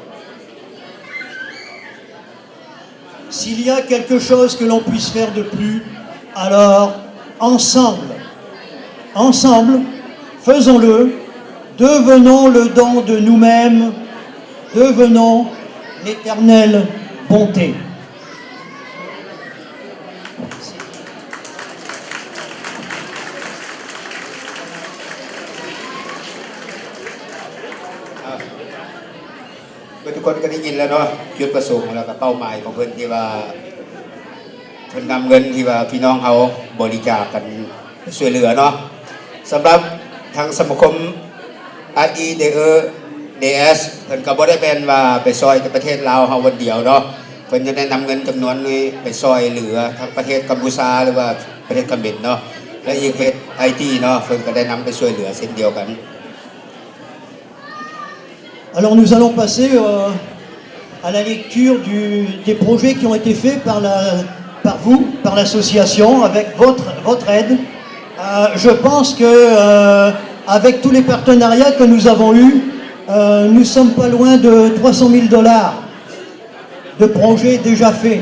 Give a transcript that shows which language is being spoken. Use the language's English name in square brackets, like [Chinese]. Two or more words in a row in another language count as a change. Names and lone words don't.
[French] S'il y a quelque chose que l'on puisse faire de plus, alors ensemble, faisons-le, devenons le don de nous-mêmes, devenons l'éternelle bonté. [Northeastern Thai] ทุกคนก็ได้ยินแล้วเนาะจุดประสงค์แล้วก็เป้าหมายของเพิ่นที่ว่าเพิ่นนำเงินที่ว่าพี่น้องเขาบริจาคกันช่วยเหลือเนาะสำหรับทางสมาคม REDES เพิ่นก็บ่ได้เป็นว่าไปซอยแต่ประเทศลาวเฮาวันเดียวเนาะเพิ่นจะได้นำเงินจำนวนนี้ไปซอยเหลือทั้งประเทศกัมพูชาหรือว่าประเทศเขมรเนาะและอีกประเทศไอทีเนาะเพิ่นก็ได้นำไปช่วยเหลือเช่นเดียวกัน [French] Alors nous allons passer à la lecture des projets qui ont été faits par vous, par l'association, avec votre aide. Je pense que avec tous les partenariats que nous avons eus, nous ne sommes pas loin de 300 000 $ de projets déjà faits.